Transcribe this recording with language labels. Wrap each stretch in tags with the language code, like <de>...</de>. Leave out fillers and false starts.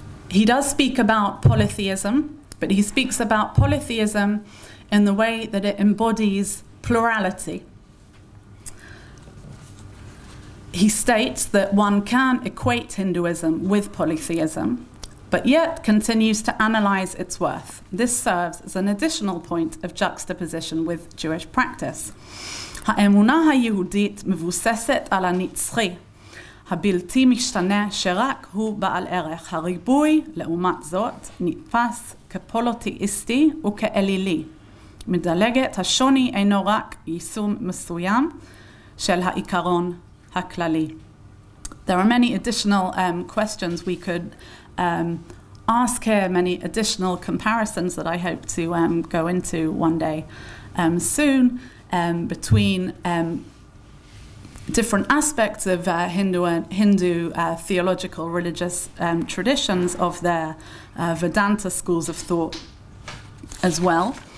<en>He does speak about polytheism, but he speaks about polytheism in the way that it embodies plurality. He states that one can equate Hinduism with polytheism, but yet continues to analyze its worth. This serves as an additional point of juxtaposition with Jewish practice.</en> <he>האמונה היהודית מבוססת על הנצחי, הבלתי משתנה שרק הוא בעל ערך. הריבוי, לעומת זאת, נתפס כפוליתאיסטי וכאלילי. מדלגת, השוני אינו רק יישום מסוים של העיקרון הכללי.</he> <en>There are many additional questions we could ask here, many additional comparisons that I hope to go into one day soon between different aspects of Hindu theological religious traditions of their Vedanta schools of thought as well.</en>